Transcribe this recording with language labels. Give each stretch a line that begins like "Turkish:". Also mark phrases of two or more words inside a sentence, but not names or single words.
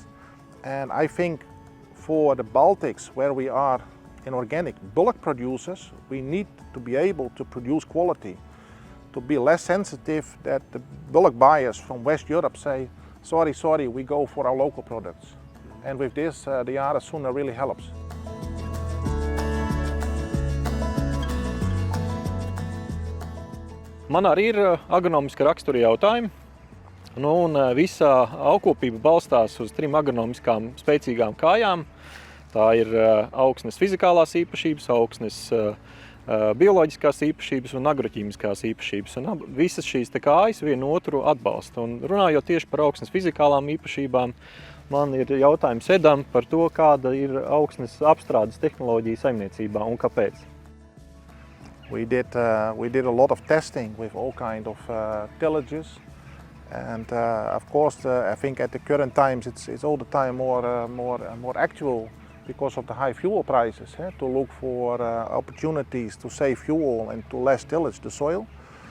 English: And I think for the Baltics, where we are in organic bulk producers, we need to be able to produce quality, to be less sensitive that the bulk buyers from West Europe say, sorry, we go for our local products. And with this, the Yara Suna really helps.
Latvian: Man arī ir agronomiska rakstura jautājumi. Un visā laukkopība balstās uz 3 agronomiskām spēcīgām kājām. Tā ir augsnes fizikālās īpašības, augsnes bioloģiskās īpašības un agroķīmiskās īpašības. Un visas šīs kājas vienu otru atbalsta. Un runājot tieši par augsnes fizikālām īpašībām, man ir jautājums Edam par to, kāda ir augsnes apstrādes tehnoloģija saimniecībā un kāpēc.
English: We did a lot of testing with all kind of tillages. And of course, I think at the current times it's all the time more actual because of the high fuel prices, to look for opportunities to save fuel and to less tillage the soil.